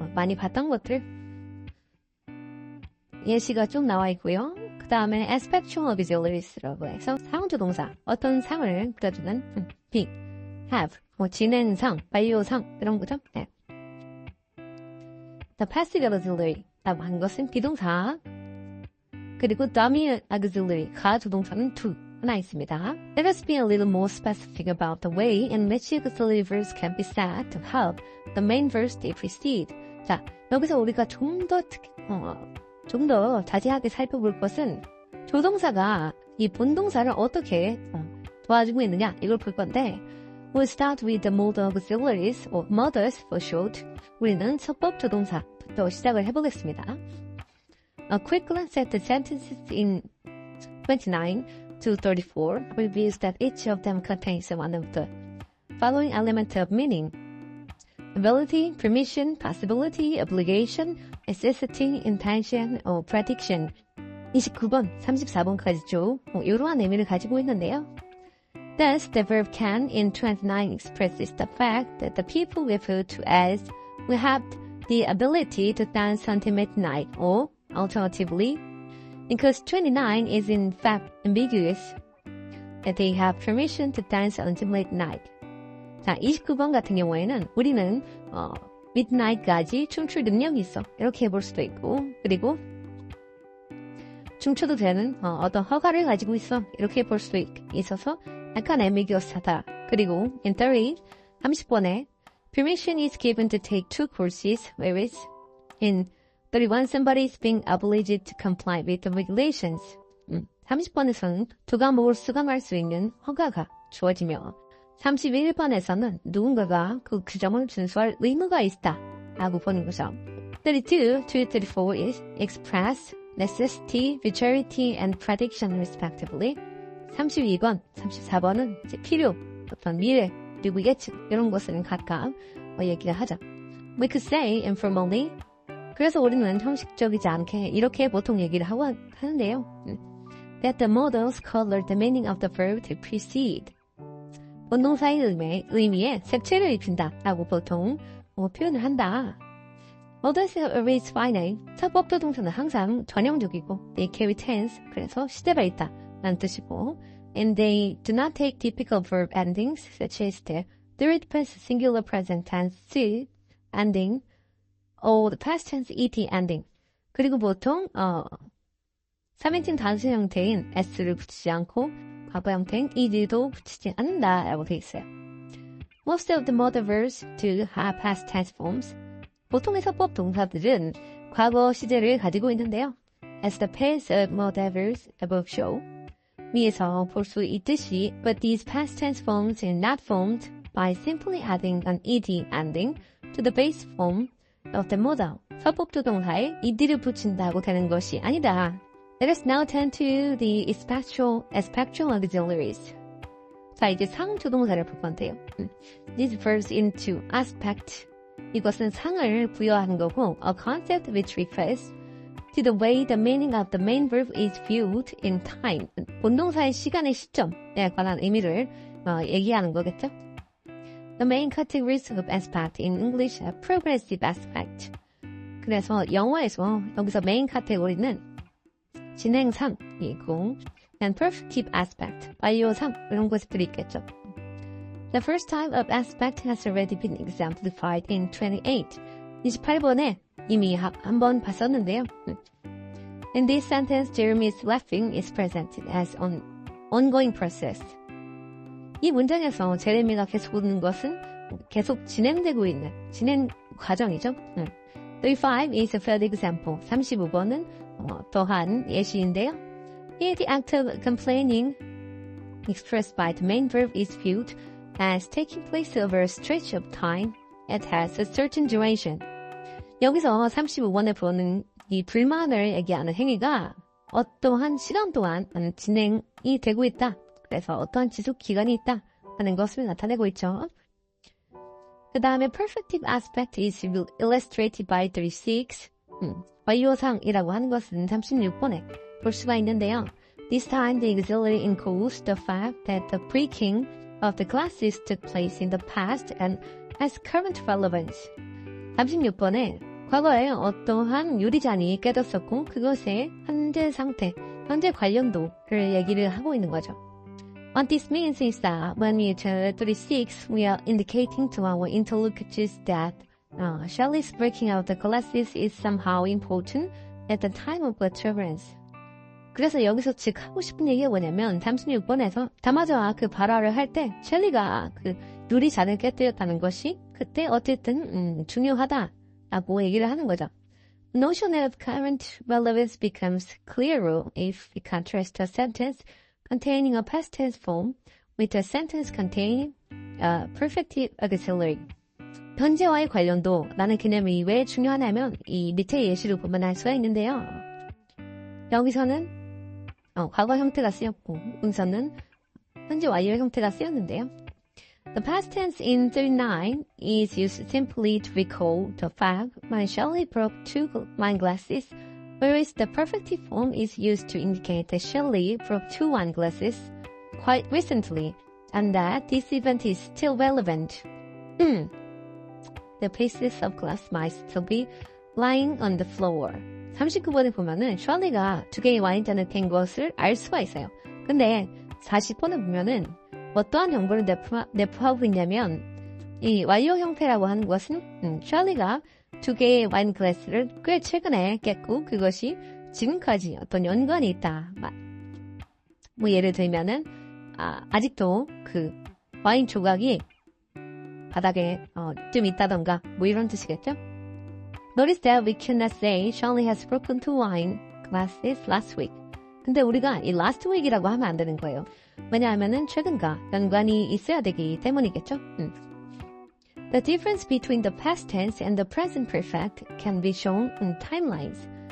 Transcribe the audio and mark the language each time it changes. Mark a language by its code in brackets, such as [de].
[ko] 많이 봤던 것들. 예시가 쭉 나와 있고요. 그 다음에 aspectual auxiliaries라고 해서 상조동사, 어떤 상을 그려주는 be, have, 진행상, 완료상 이런 거죠. 네. The passive auxiliary라고 하는 것은 비동사, 그리고 dummy auxiliary, 가조동사는 to 하나 있습니다. [en] Let us be a little more specific about the way in which auxiliary verbs can be said to help the main verbs they precede. [ko] 자, 여기서 우리가 좀 더 자세하게 살펴볼 것은 조동사가 이 본동사를 어떻게 도와주고 있느냐 이걸 볼 건데 [en] We'll start with the modal auxiliaries or modals for short. [ko] 우리는 서법 조동사부터 시작을 해보겠습니다. [en] A quick glance at the sentences in 29 to 34 reveals that each of them contains one of the following elements of meaning. Ability, permission, possibility, obligation, necessity, intention, or prediction. [ko] 29번, 34번까지죠. 이러한 의미를 가지고 있는데요. [en] Thus, the verb can in 29 expresses the fact that the people referred to as will have the ability to dance until midnight, or alternatively, because 29 is in fact ambiguous, that they have permission to dance until midnight. [ko] 자, 29번 같은 경우에는 우리는 midnight까지 춤출 능력이 있어. 이렇게 해볼 수도 있고, 그리고 춤춰도 되는 어떤 허가를 가지고 있어. 이렇게 볼 수도 있어서 약간 ambiguous하다. [en] 그리고 in 30번에 permission is given to take 2 courses, whereas in 31 somebody is being obliged to comply with the regulations. [ko] 30번에서는 2과목을 수강할 수 있는 허가가 주어지며 31번에서는 누군가가 그 점을 준수할 의무가 있다 라고 보는 거죠. [en] 32 to 34 is express, necessity, futurity, and prediction respectively. [ko] 32번, 34번은 이제 필요, 어떤 미래, 그리고 예측 이런 것을 각각 얘기를 하죠. [en] We could say informally. [ko] 그래서 우리는 형식적이지 않게 이렇게 보통 얘기를 하는데요. [en] That the modals color the meaning of the verb to precede. [ko] 본동사의 의미에 색채를 입힌다 라고 보통 표현을 한다. [en] Modals are always finite. [ko] 서법 조동사는 항상 전형적이고 [en] they carry tense. [ko] 그래서 시제가 있다 라는 뜻이고 [en] and they do not take typical verb endings such as the third person singular present tense ending or the past tense et ending. [ko] 그리고 보통 3인칭 단수 형태인 s를 붙이지 않고 과거 형태인 ed도 붙이지 않는다라고 되어 있어요. [en] Most of the modal verbs do have past tense forms. [ko] 보통의 서법 동사들은 과거 시제를 가지고 있는데요. [en] As the pairs of modal verbs above show. [ko] 위에서 볼 수 있듯이, [en] but these past tense forms are not formed by simply adding an ed ending to the base form of the modal. [ko] 서법 조동사에 ed를 붙인다고 되는 것이 아니다. [en] Let us now turn to the aspectual auxiliaries. [ko] 자, 이제 상조동사를 볼 건데요. [en] This refers into aspect. [ko] 이것은 상을 부여하는 거고, [en] a concept which refers to the way the meaning of the main verb is viewed in time. [ko] 본동사의 시간의 시점에 관한 의미를 얘기하는 거겠죠? [en] The main categories of aspect in English are progressive aspect. [ko] 그래서 영어에서 여기서 main category는 진행 3이고 [en] and perfective aspect, [ko] 완료 3 이런 것들이 있겠죠. [en] The first type of aspect has already been exemplified in 28. [ko] 28번에 이미 한번 봤었는데요. [en] In this sentence, Jeremy's laughing is presented as an ongoing process. [ko] 이 문장에서 제레미가 계속 웃는 것은 계속 진행되고 있는 진행 과정이죠. [en] 35 is a third example. [ko] 35번은 또한 예시인데요. [en] Here the act of complaining expressed by the main verb is viewed as taking place over a stretch of time. It has a certain duration. [ko] 여기서 35번에 보는 이 불만을 얘기하는 행위가 어떠한 시간 동안 진행이 되고 있다. 그래서 어떠한 지속 기간이 있다 하는 것을 나타내고 있죠. 그 다음에 [en] perfective aspect is illustrated by 36. [ko] 완료상이라고 하는 것은 36번에 볼 수가 있는데요. [en] This time the auxiliary includes the fact that the breaking of the glasses took place in the past and has current relevance. [ko] 36번에 과거에 어떠한 유리잔이 깨졌었고 그것의 현재 상태, 현재 관련도를 얘기를 하고 있는 거죠. [en] What this means is that when we turn 36, we are indicating to our interlocutors that Shelley's breaking out the glasses is somehow important at the time of utterance. [ko] 그래서 여기서 즉 하고 싶은 얘기가 뭐냐면 36번에서 다마저와 그 발화를 할 때 셸리가 그 유리잔을 깨뜨렸다는 것이 그때 어쨌든 중요하다라고 얘기를 하는 거죠. [en] The notion of current relevance becomes clearer if we contrast a sentence containing a past tense form with a sentence containing a perfective auxiliary. [ko] 현재와의 관련도라는 개념이 왜 중요하냐면 이 밑에 예시를 보면 알 수가 있는데요. 여기서는 과거 형태가 쓰였고 여기서는 현재 완료 형태가 쓰였는데요. [en] The past tense in 39 is used simply to recall the fact when Shelley broke 2 wine glasses, whereas the perfective form is used to indicate that Shelley broke 2 wine glasses quite recently and that this event is still relevant. The pieces of glass might still be lying on the floor. [ko] 39번에 보면은 셜리가 2개의 와인잔을 깬 것을 알 수가 있어요. 근데 40번에 보면은 어떠한 정보를 내포하고 있냐면 이 완료 형태라고 하는 것은 셜리가 2개의 와인 글래스를 꽤 최근에 깼고 그것이 지금까지 어떤 연관이 있다. 뭐 예를 들면은 아직도 그 와인 조각이 바닥에 좀 있다던가 뭐 이런 뜻이겠죠? [en] Notice that we cannot say Shelley has broken 2 wine glasses last week. [ko] 근데 우리가 이 last week이라고 하면 안 되는 거예요. 왜냐하면은 최근과 연관이 있어야 되기 때문이겠죠? [en] The difference between the past tense and the present perfect can be shown in timelines.